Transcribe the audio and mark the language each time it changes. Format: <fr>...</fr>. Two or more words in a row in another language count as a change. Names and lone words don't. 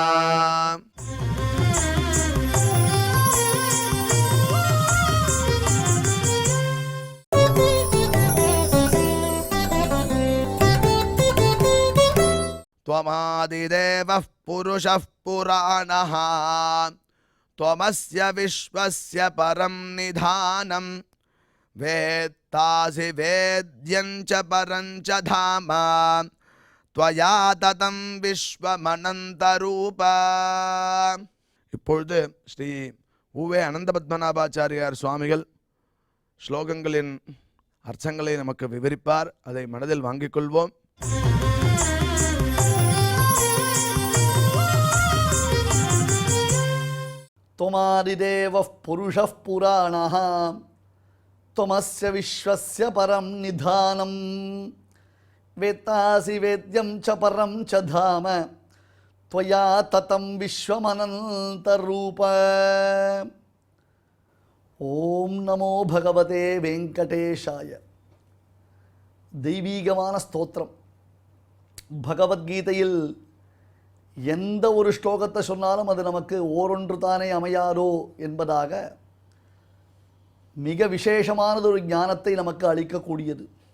<sa>त्वमादिदेवः पुरुषः पुराणः त्वमस्य विश्वस्य परं निधानं वेत्तासि वेद्यं च परं च धाम त्वया ततं விஸ்வமனந்தரூப.</sa> <ta>இப்பொழுது ஸ்ரீ உவே அனந்தபத்மநாபாச்சாரியார் சுவாமிகள் ஸ்லோகங்களின் அர்த்தங்களை நமக்கு விவரிப்பார். அதை மனதில் வாங்கிக் கொள்வோம்.</ta> <sa>त्वमादिदेवः पुरुषः पुराणः त्वमस्य विश्वस्य परं निधानं वेत्तासि वेद्यं च परं च धाम त्वया ततं विश्वमनन्तरूप ओं नमो भगवते वेङ्कटेशाय.</sa> <ta>தெய்வீகமான ஸ்தோத்திரம். பகவத்கீதையில் எந்த ஒரு ஸ்லோகத்தை சொன்னாலும் அது நமக்கு ஓரொன்று தானே அமையாதோ என்பதாக மிக விசேஷமானது ஒரு ஞானத்தை நமக்கு அளிக்கக்கூடியது.</ta>